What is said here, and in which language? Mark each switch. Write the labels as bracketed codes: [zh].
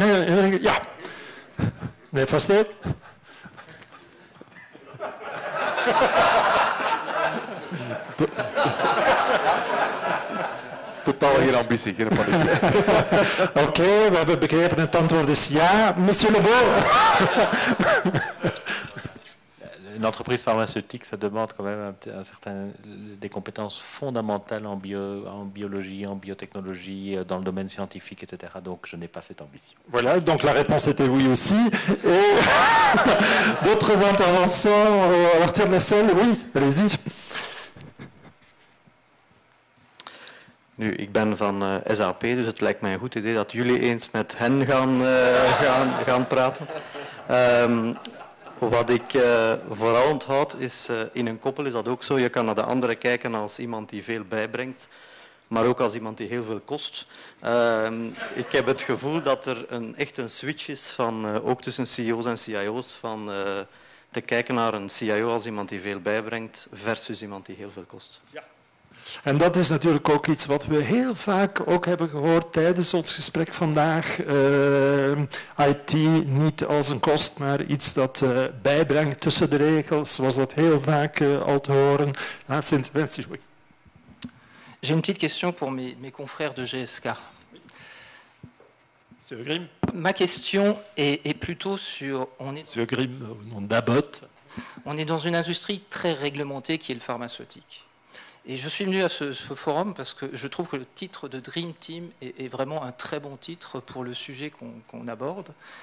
[nl] Hè? Ja. Nee, Van Stee? Totaal geen ambitie, geen paniek. Oké, we hebben begrepen, het antwoord is ja. [fr] Monsieur Le Beau. Une entreprise pharmaceutique, ça demande quand même des compétences fondamentales en biologie, en biotechnologie, dans le domaine scientifique, etc. Donc je n'ai pas cette ambition. Voilà, donc la réponse était oui aussi. Et d'autres interventions à partir de la salle? Oui, allez-y. [nl] Nu, ik ben van SAP, dus het lijkt mij een goed idee dat jullie eens met hen gaan praten. Wat ik vooral onthoud is, in een koppel is dat ook zo. Je kan naar de andere kijken als iemand die veel bijbrengt, maar ook als iemand die heel veel kost. Ik heb het gevoel dat er echt een switch is, van, ook tussen CEO's en CIO's, van te kijken naar een CIO als iemand die veel bijbrengt versus iemand die heel veel kost. Ja. En dat is natuurlijk ook iets wat we heel vaak ook hebben gehoord tijdens ons gesprek vandaag. IT niet als een kost, maar iets dat bijbrengt tussen de regels. Was dat heel vaak al te horen. Laatste interventie. [fr] Oui. J'ai une petite question pour mes confrères de GSK. Monsieur Grimm. Ma question est plutôt sur... Monsieur Grimm, au nom d'Abbott. On est dans une industrie très réglementée qui est le pharmaceutique. Et je suis venu à ce forum parce que je trouve que le titre de Dream Team est vraiment un très bon titre pour le sujet qu'on aborde.